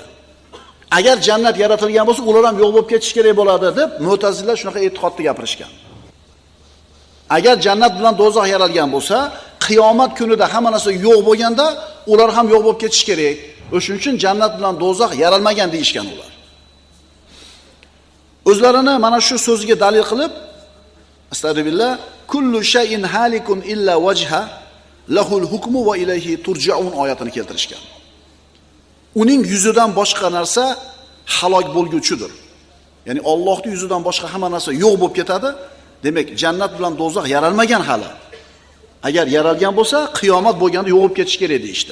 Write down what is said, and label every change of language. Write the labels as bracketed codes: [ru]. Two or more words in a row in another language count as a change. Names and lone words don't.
[uz] Agar jannat yaratilgan bo'lsa, ular ham yo'q bo'lib ketish kerak bo'ladi deb Mu'tazillar shunaqa e'tiqodda gapirishgan. Agar jannat bilan do'zax yaralgan bo'lsa, qiyomat kunida hamma narsa yo'q bo'lganda, ular ham yo'q bo'lib ketish kerak. O'shuning uchun jannat bilan do'zax yaralmagan deyishgan ular. O'zlarini mana shu so'ziga dalil qilib, [ar] أستغفر الله، كل شيء هالك إلا وجه له الحكم وإليه ترجعون [uz] oyatini keltirishgan. Uning yuzidan boshqa narsa halok bo'lguchidir. Ya'ni Allohning yuzidan boshqa hamma narsa yo'q bo'lib ketadi. Demak, jannat bilan do'zax yaralmagan hali. Agar yaralgan bo'lsa, qiyomat bo'lganda yo'q bo'lib ketish kerak deydi.